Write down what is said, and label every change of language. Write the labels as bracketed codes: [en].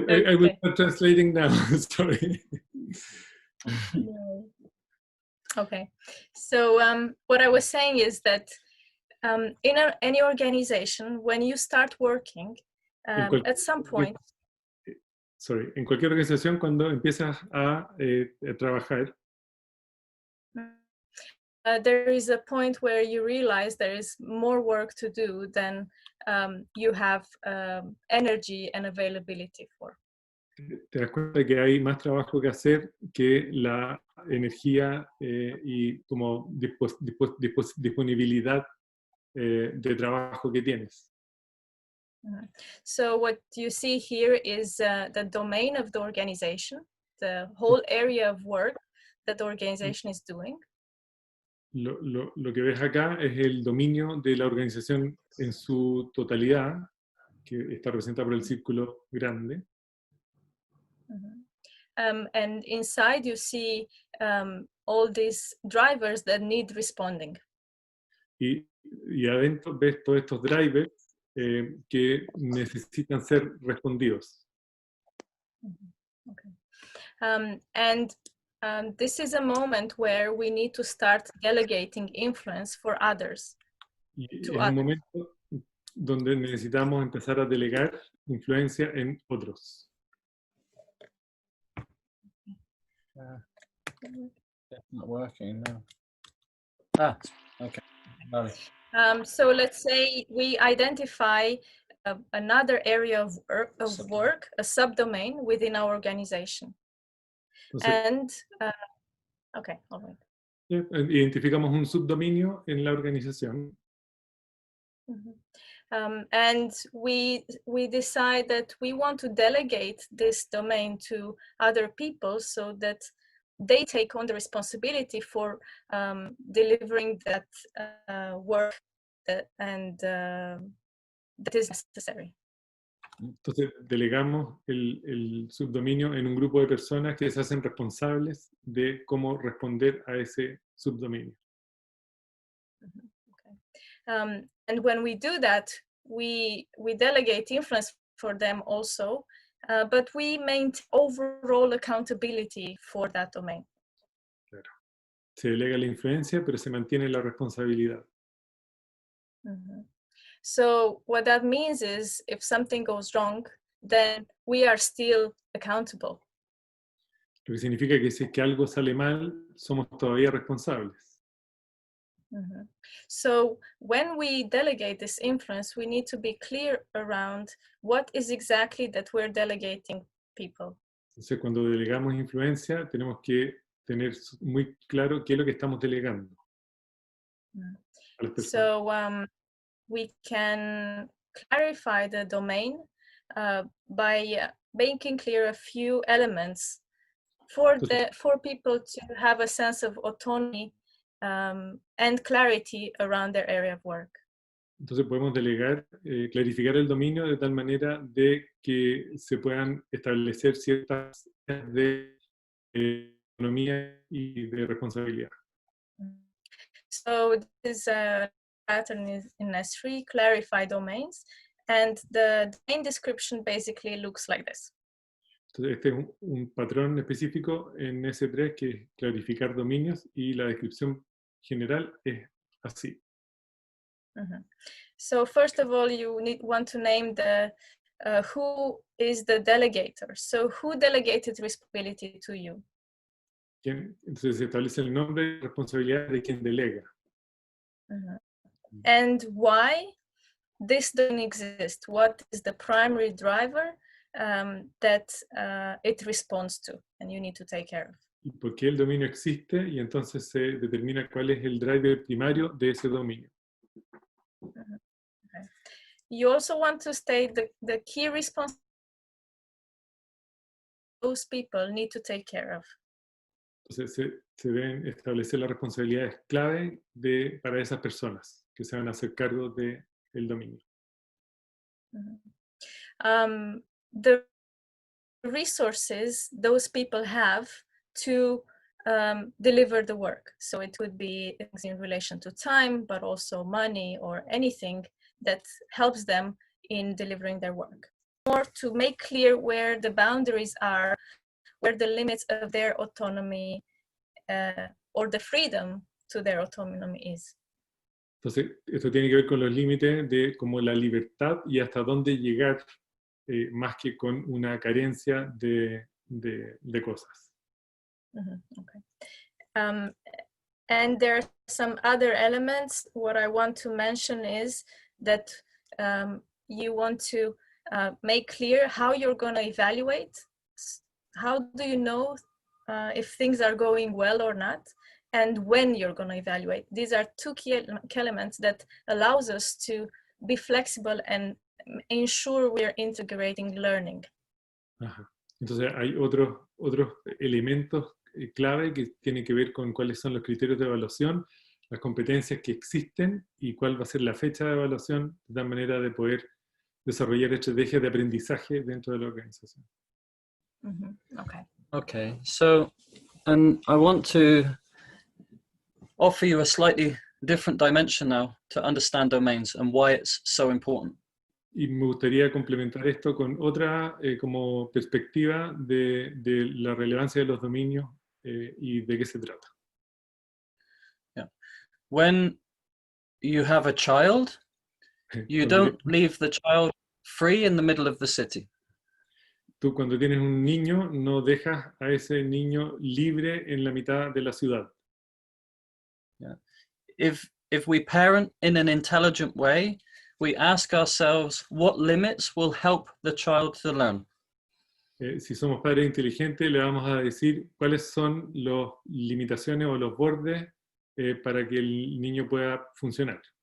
[en] I will start translating now. Sorry. Okay. So what I was saying is that in any organization, when you start working, at some point. Sorry. [es] En cualquier organización, cuando empiezas a trabajar. [en] There is a point where you realize there is more work to do than you have energy and availability for. [es] Te das cuenta que hay más trabajo que hacer que la energía y como disponibilidad de trabajo que tienes. [en] So what you see here is the domain of the organization, the whole area of work that the organization is doing. [es] Lo que ves acá es el dominio de la organización en su totalidad, que está representada por el círculo grande. [en] And inside you see all these drivers that need responding. [es] Y adentro ves todos estos drivers que necesitan ser respondidos. [en] Okay. And this is a moment where we need to start delegating influence for others. [es] Y es un momento donde necesitamos empezar a delegar influencia en otros. [en] It's not working, no. Okay. So let's say we identify another area of work, a subdomain within our organization. [es] Entonces, [en] okay, all right. [es] Identificamos un subdominio en la organización. [en] And we decide that we want to delegate this domain to other people so that they take on the responsibility for delivering that work that is necessary. [es] Entonces delegamos el subdominio en un grupo de personas que se hacen responsables de cómo responder a ese subdominio. [en] Okay. And when we do that, we delegate influence for them also, but we maintain overall accountability for that domain. [es] Claro. Se delega la influencia, pero se mantiene la responsabilidad. [en] So what that means is if something goes wrong, then we are still accountable. [es] Lo que significa que si es que algo sale mal, somos todavía responsables. [en] So when we delegate this influence, we need to be clear around what is exactly that we're delegating people. [es] Entonces, cuando delegamos influencia, tenemos que tener muy claro qué es lo que estamos delegando. [en] So we can clarify the domain by making clear a few elements for people to have a sense of autonomy and clarity around their area of work. [es] Entonces podemos delegar, clarificar el dominio de tal manera de que se puedan establecer ciertas de autonomía y de responsabilidad. [en] So this pattern is in S3, clarify domains, and the domain description basically looks like this. [es] Entonces, este es un patrón específico en S3 que es clarificar dominios y la descripción general es así. [en] So first of all, you want to name the who is the delegator. So who delegated responsibility to you? [es] Entonces se establece el nombre y responsabilidad de quien delega. [en] And why this doesn't exist? What is the primary driver that it responds to and you need to take care of? [es] ¿Y por qué el dominio existe? Y entonces se determina cuál es el driver primario de ese dominio. [en] Okay. You also want to state the key responsibilities those people need to take care of. [es] Entonces se deben establecer las responsabilidades clave para esas personas que se van a hacer cargo del dominio. [en] The resources those people have to deliver the work. So it could be in relation to time, but also money or anything that helps them in delivering their work. Or to make clear where the boundaries are, where the limits of their autonomy or the freedom to their autonomy is. [es] Entonces, esto tiene que ver con los límites de como la libertad y hasta dónde llegar, más que con una carencia de cosas. [en] Okay. And there are some other elements. What I want to mention is that you want to make clear how you're going to evaluate. How do you know if things are going well or not, and when you're going to evaluate? These are two key elements that allows us to be flexible and ensure we're integrating learning. Ajá. [es] Entonces hay otros elementos clave que tienen que ver con cuáles son los criterios de evaluación, las competencias que existen y cuál va a ser la fecha de evaluación, de tal manera de poder desarrollar estrategias de aprendizaje dentro de la organización. [en] Okay, so, and I want to offer you a slightly different dimension now to understand domains and why it's so important. [es] Y me gustaría complementar esto con otra como perspectiva de la relevancia de los dominios y de qué se trata. [en] Yeah. When you have a child, you don't leave the child free in the middle of the city. [es] Tú cuando tienes un niño no dejas a ese niño libre en la mitad de la ciudad. [en] Yeah. If we parent in an intelligent way, we ask ourselves what limits will help the child to learn. [es] Si somos padres inteligentes, le vamos a decir cuáles son las limitaciones o los bordes para que el niño pueda funcionar.